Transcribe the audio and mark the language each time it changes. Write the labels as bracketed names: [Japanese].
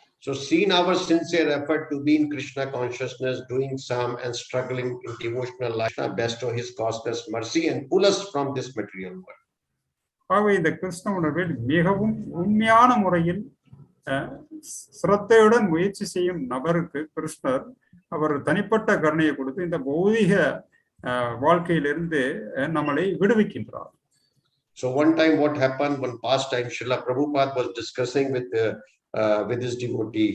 [English] So seeing our sincere effort to be in Krishna consciousness, doing some and struggling in devotional life, bestow his costless mercy and pull us from this material world. [Tamil] ஆகவே இந்த கிருஷ்ண உணர்வில் மிகவும் உண்மையான முறையில் சிரத்தையுடன் முயற்சி செய்யும் நபருக்கு கிருஷ்ணர் அவர் தனிப்பட்ட கருணையை கொடுத்து இந்த பௌதிக வாழ்க்கையிலிருந்து நம்மளை விடுவிக்கின்றார். [English] So one time what happened, one past time, Srila Prabhupada was discussing with his devotee.